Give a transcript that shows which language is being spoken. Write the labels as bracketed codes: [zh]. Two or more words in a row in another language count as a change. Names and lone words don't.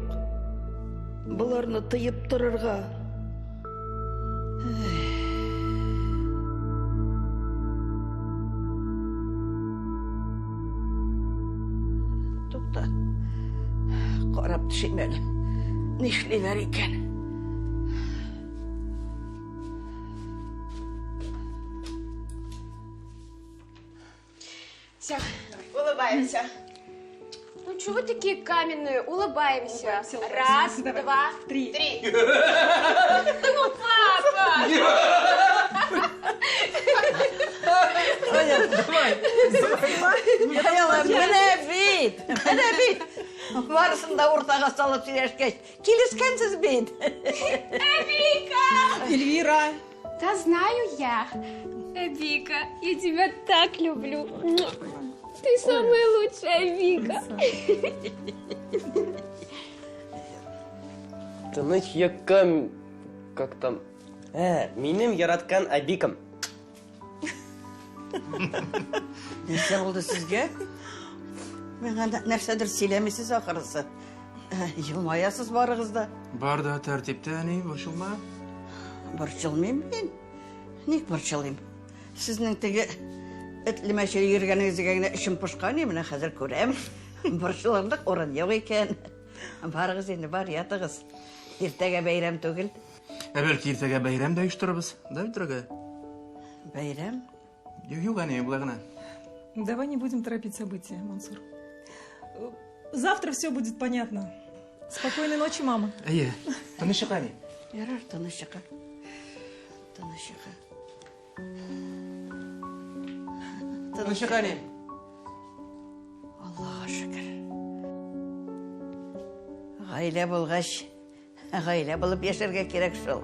[tt] Буларны тыеп торырга. Тукта. Карап төшим әле. Нишлиләр икән? [ru] Все, улыбаемся. Ну, чего вы такие каменные? Улыбаемся. Раз, два, три. Ну, папа! [tt] Менә бит. Барысын да уртага салып сөйләшкәч, килешкәнсез бит. Вика! Эльвира! [ru] Да знаю я. Вика, я тебя так люблю. Ты самая лучшая, Вика. [tt] Тыныч якам, [ru] как там? [tt] Минем яраткан Абикам. Нәрсә булды сезгә? Миңа нәрсәдер сөйләмисез ахырысы. Елмаясыз барыгыз да. Бар да тәртиптә, әни, борчылма. Борчылмыйм мин. Ник борчылыйм? Сезнең теге этлемәче йөргәнегезгә генә эчем пошкан, менә хәзер күрәм. Борчылырлык урын юк икән. Барыгыз инде, бар ятыгыз. Иртәгә бәйрәм түгел. Бәлки иртәгә бәйрәм дә оештырабыз, да, дорогая? Бәйрәм? Юк, әни, болай гына. [ru] Давай не будем торопить события, Мансур. Завтра все будет понятно. Спокойной ночи, мама. [tt] Әйе, тынычлык, әни. Ярар, тынычлык. Тынычлык. Тынычлык, әни. Аллаһка шөкер. Гаилә булгач, гаилә булып яшәргә кирәк шул.